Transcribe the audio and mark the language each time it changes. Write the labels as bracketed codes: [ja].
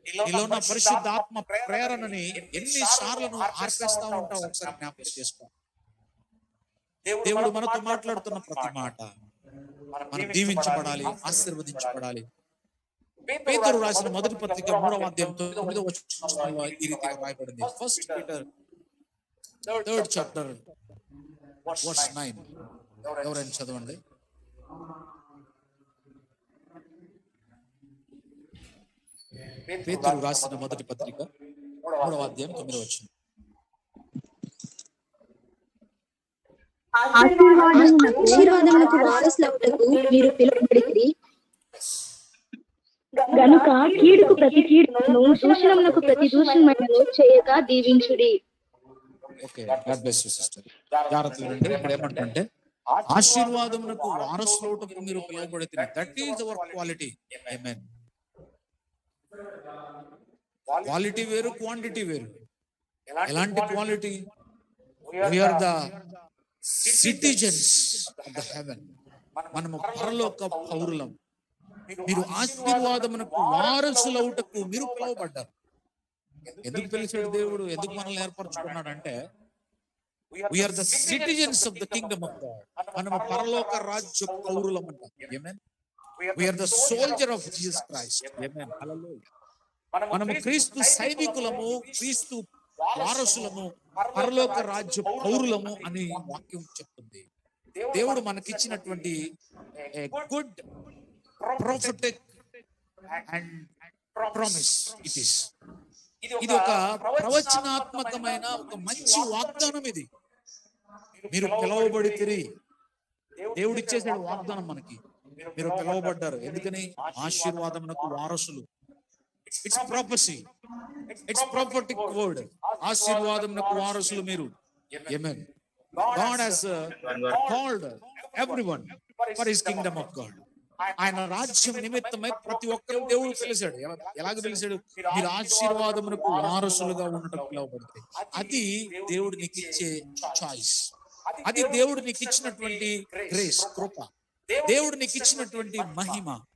[te] ఇలా ఉన్న పరిశుద్ధాత్మ ప్రేరణని ఎన్నిసార్లు ఆర్పిస్తూ ఉంటావు ఒకసారి జ్ఞాపకం చేసుకో. దేవుడు మనతో మాట్లాడుతున్న ప్రతి మాట మనం దీవించబడాలి, ఆశీర్వదించబడాలి. పేతురు రాసిన మొదటి పత్రిక 3వ అధ్యాయం 9వ వచనంలో ఈ రీతిగా రాయబడింది. [en] First Peter 3rd chapter verse 9. [te] ఎవరైనా చదవండి. పేతురు రాసిన మొదటి పత్రిక 3వ అధ్యాయం 9వ వచనం. ఆశీర్వాదములకు వారసులవుటకు మీరు పిలువబడితిరి గనుక కీడుకు ప్రతి కీడును, దూషణములకు ప్రతి దూషణమును చేయక దీవించుడి. [en] Okay, God bless you sister. [te] జాగ్రత్తగా ఉండండి. ఇక్కడ ఏమంటే ఆశీర్వాదములకు వారసులవుటకు మీరు పిలువబడితిరి. [en] That is our quality. ఆమేన్. [te] Quality వేరు, క్వాంటిటీ వేరు. ఎలాంటి quality? [en] we are the citizens of the heaven. [te] మనము పరలోక పౌరులం. మీరు ఆశీర్వాదమునకు వారసులవుటకు మీరు పిలువబడ్డారు. ఎందుకు పిలిచాడు దేవుడు? ఎందుకు మనల్ని ఏర్పరచుకున్నాడు అంటే [en] we are the citizens of the kingdom of God. [te] మనము పరలోక రాజ్య పౌరులం అంటాం. [en] ఆమేన్. we are the soldier of Jesus Christ. [te] ఆమేన్. హల్లెలూయా. మనము క్రీస్తు సైనికులము, క్రీస్తు వారసులము, పరలోక రాజ్య పౌరులము అని వాక్యం చెప్తుంది. దేవుడు మనకిచ్చినటువంటి [en] Good prophetic and promise it is. [te] ఇది ఒక ప్రవచనాత్మకమైన ఒక మంచి వాగ్దానం. ఇది మీరు పిలువబడితిరి. దేవుడు ఇచ్చేసాడు వాగ్దానం మనకి. మీరు పిలువబడ్డారు. ఎందుకని? ఆశీర్వాదమునకు వారసులు. [en] It's prophecy, it's prophetic word. [te] ఆశీర్వాదమునకు వారసులు మీరు. [en] ఆమేన్. God has called everyone for his kingdom of God. [te] ఆయన రాజ్యం నిమిత్తమై ప్రతి ఒక్కరు దేవుడు పిలిచాడు. ఎలాగ పిలిచాడు? మీరు ఆశీర్వాదమునకు వారసులుగా ఉండటం పిలువబడితే అది దేవుడు నీకు ఇచ్చే చాయిస్. అది దేవుడు నీకు ఇచ్చినటువంటి గ్రేస్, కృప. దేవుడు నీకు ఇచ్చినటువంటి మహిమ.